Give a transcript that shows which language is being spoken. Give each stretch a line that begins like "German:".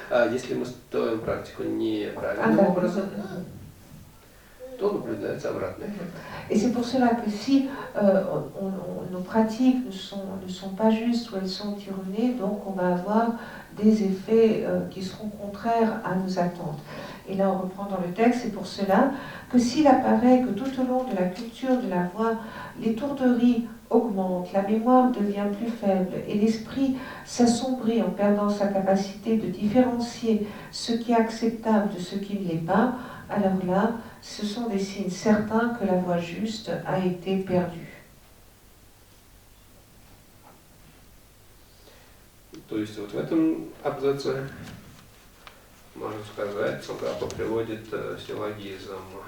Russian: Если мы строим практику неправильным образом, то наблюдается обратный эффект.
French: Et c'est pour cela que si nos pratiques ne sont pas justes ou elles sont erronées, donc on va avoir des effets qui seront contraires à nos attentes. Et là, on reprend dans le texte, c'est pour cela que s'il apparaît que tout au long de la culture de la voix, l'étourderie augmente, la mémoire devient plus faible et l'esprit s'assombrit en perdant sa capacité de différencier ce qui est acceptable de ce qui ne l'est pas, alors là, ce sont des signes certains que la voie juste a été perdue.
Russian: То есть вот в этом абзаце, можно сказать, Цугапа приводит силлогизм.